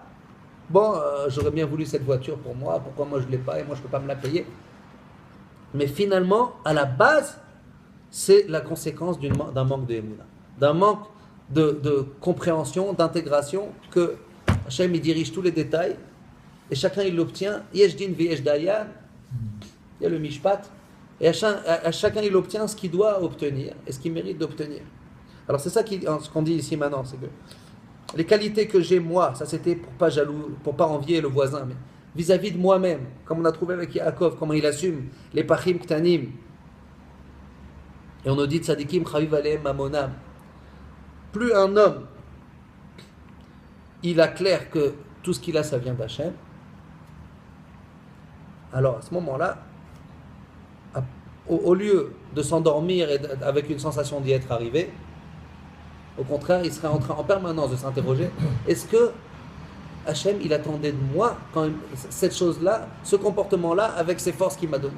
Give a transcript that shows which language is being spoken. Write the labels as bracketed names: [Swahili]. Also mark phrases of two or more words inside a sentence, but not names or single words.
[French] Bon, j'aurais bien voulu cette voiture pour moi, pourquoi moi je ne l'ai pas et moi je ne peux pas me la payer. Mais finalement, à la base, c'est la conséquence d'un manque de émouna, d'un manque de compréhension, d'intégration, que Hachem il dirige tous les détails et chacun il l'obtient. [Hebrew] יש דין ויש דיין. [French] Il y a le mishpat, et à chacun il obtient ce qu'il doit obtenir et ce qu'il mérite d'obtenir. Alors c'est ça ce qu'on dit ici maintenant, c'est que les qualités que j'ai moi, ça c'était pour pas envier le voisin, mais vis-à-vis de moi-même, comme on a trouvé avec Yaakov, comment il assume les [Hebrew] פכים קטנים, [French] et on nous dit [Hebrew] צדיקים חביב עליהם ממונם. [French] Plus un homme, il a clair que tout ce qu'il a, ça vient d'Hachem, alors à ce moment-là, au lieu de s'endormir et avec une sensation d'y être arrivé, au contraire, il serait en train en permanence de s'interroger, est-ce que Hachem, il attendait de moi quand cette chose-là, ce comportement-là, avec ces forces qu'il m'a données.